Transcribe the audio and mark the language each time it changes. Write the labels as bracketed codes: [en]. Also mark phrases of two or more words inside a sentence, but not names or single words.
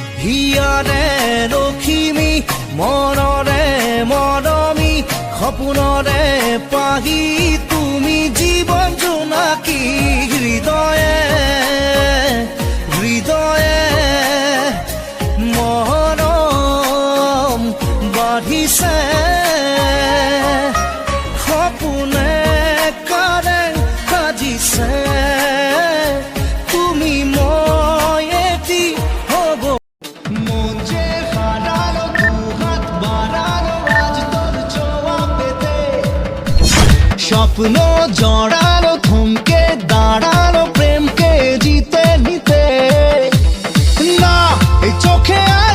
[as] হিয়াৰে লখিমী মনৰে মৰমী সপোনৰে পাহি তুমি জীৱন জোনাকী হৃদয়ে হৃদয়ে মৰম বাঢ়িছে সপোনে কাৰে সাজিছে তুমি মই এটি হ'ব [bn] মন যে হারালো দুহাত বাড়ালো আজ তোর ছোঁয়া পেতে স্বপ্ন জড়ালো থমকে দাঁড়ালো প্রেমকে জিতে নিতে না এই চোখে আর